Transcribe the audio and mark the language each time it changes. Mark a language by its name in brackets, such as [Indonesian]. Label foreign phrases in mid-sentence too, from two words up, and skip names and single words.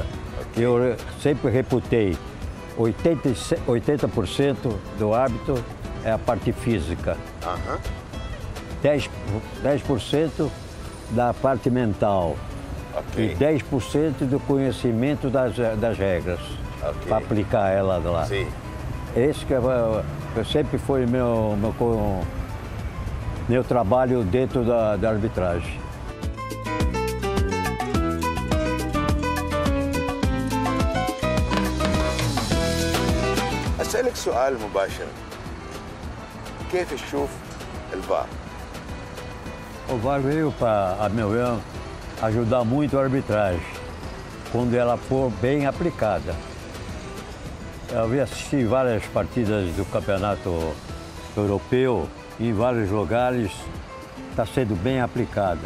[Portuguese] Eu sempre reputei 80% do árbitro é a parte física, 10% da parte mental e 10% do conhecimento das regras para aplicar ela lá. Sim. Esse que sempre foi meu trabalho dentro da arbitragem. [Arabic] أسألك سؤال مباشر. كيف تشوف الفار؟ [Portuguese] O VAR veio para, a meu ver, ajudar muito a arbitragem, quando ela for bem aplicada. Eu assisti várias partidas do campeonato europeu, em vários lugares, está sendo bem aplicada.